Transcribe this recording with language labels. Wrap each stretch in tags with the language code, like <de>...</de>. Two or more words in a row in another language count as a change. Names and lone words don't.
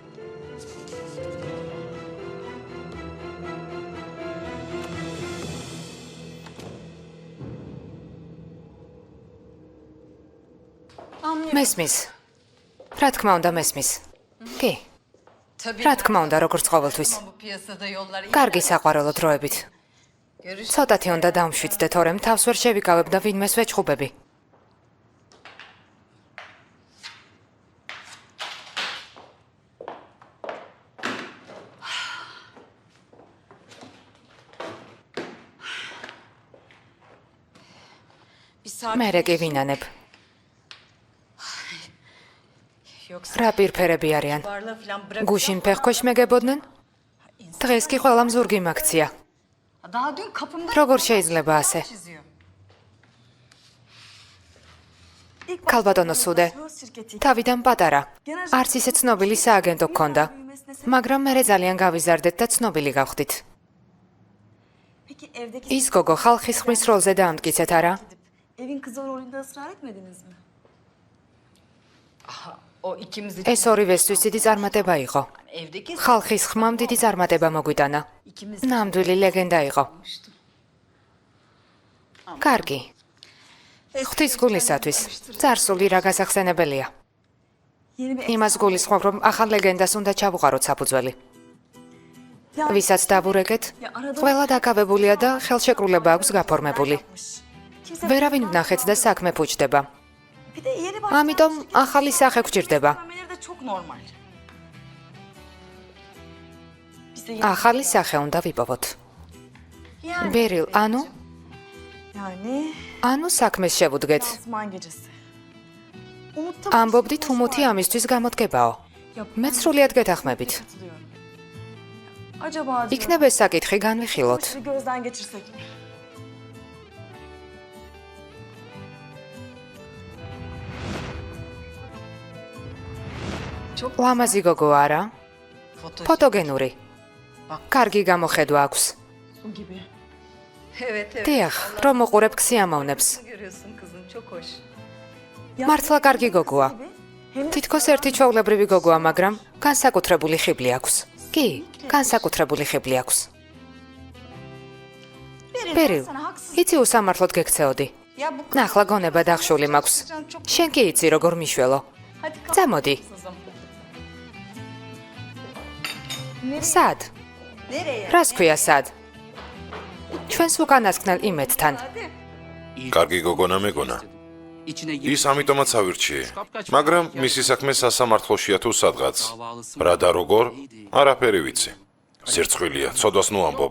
<ka>მესმის. რა თქმა უნდა მესმის. კი. რა თქმა უნდა, როგორც ყოველთვის.</ka> <tr>Bu piyasada yollar</tr> <ka>კარგი საყვარელო დროებით. ცოტათი უნდა დავმშვიდდე, თორემ თავს ვერ შევიკავებ და ვინმეს ვეჩხუბები. მერე კი ვინანებ. რა პირფერები არიან?</ka> <tr>Barla falan bırak.</tr> <ka>გუშინ ფეხქვეშ მეგებოდნენ? დღეს კი ყველამ ზურგი მაქცია.</ka> <tr>Daha dün kapımda</tr> <ka>როგორ შეიძლება ასე? çiziyor. ქალბატონო სუდე, თავიდან პატარა. არც ისე ცნობილი სააგენტო გქონდა. მაგრამ მერე ძალიან გავიზარდეთ და ცნობილი გავხდით.</ka> <tr>Peki evdeki</tr> <ka>ის გოგო ხალხის ხმის როლზე დაამტკიცეთ, არა?</ka> <tr>evin kızı rolünde ısrar etmediniz mi? O ikimiz için</tr> <ka>ეს ორივესთვის დიდი წარმატება იყო. evdeki ხალხის ხმამ დიდი წარმატება მოგვიტანა. ნამდვილი ლეგენდა იყო. კარგი. ღვთის გულისათვის, წარსული რა გასახსენებელია.</ka> <tr>Yeni bir</tr> <ka>იმას გულისხმობ, რომ ახალ ლეგენდას უნდა ჩავუყაროთ საფუძველი. ვისაც დავურეკეთ, ყველა დაკავებულია და ხელშეკრულება აქვს გაფორმებული. kimse ვერავინ ვნახეთ და საქმე ფუჭდება.</ka> <tr>bir de yeni</tr> <ka>ამიტომ ახალი სახე გვჭირდება.</ka> <tr>başlameleri de çok normal.</tr> <ka>Bize ახალი სახე უნდა ვიპოვოთ. yani, ბერილ, ანუ საქმეს შევუდგეთ.</ka> <tr>lansman gecesi. Umut'ta</tr> <ka>ამბობდით უმუთი ამისთვის გამოდგებაო. მეც სრულიად გეთანხმებით.</ka> <tr>katılıyorum. Acaba diyorum.</tr> <ka>იქნება ეს საკითხი განვიხილოთ.</ka> <tr>Bir gözden geçirsek.</tr> <ka>ლამაზი გოგო არა? ფოტოგენური. კარგი გამოხედვა აქვს.</ka> <tr>Su gibi. Evet evet.</tr> <ka>დიახ, რომ მოყურებ ქსიამოვნებს.</ka> <tr>Görüyorsun kızım çok hoş.</tr> <ka>მართლა კარგი გოგოა. თითქოს ერთი ჩვეულებრივი გოგოა, მაგრამ განსაკუთრებული ხიბლი აქვს. კი, განსაკუთრებული ხიბლი აქვს. ბერილ, იცი უსამართლოდ გექცეოდი.</ka> <tr>Ya bu kız</tr> <ka>ნახლა გონება დახშული მაქვს. çok შენ კი იცი როგორ მიშველო.</ka> <tr>hadi kalk</tr> <ka>წამოდი. kızım. სად? Nereye? რას ქვია სად? ჩვენს უკანასკნელ იმედთან. კარგი გოგონა მეგონა. ის ამიტომაც ავირჩიე. მაგრამ მისი საქმე სასამართლოშია თუ სადღაც. რა და როგორ? არაფერი ვიცი. სირცხვილია, ცოდვას ნუ ამბობ.</ka>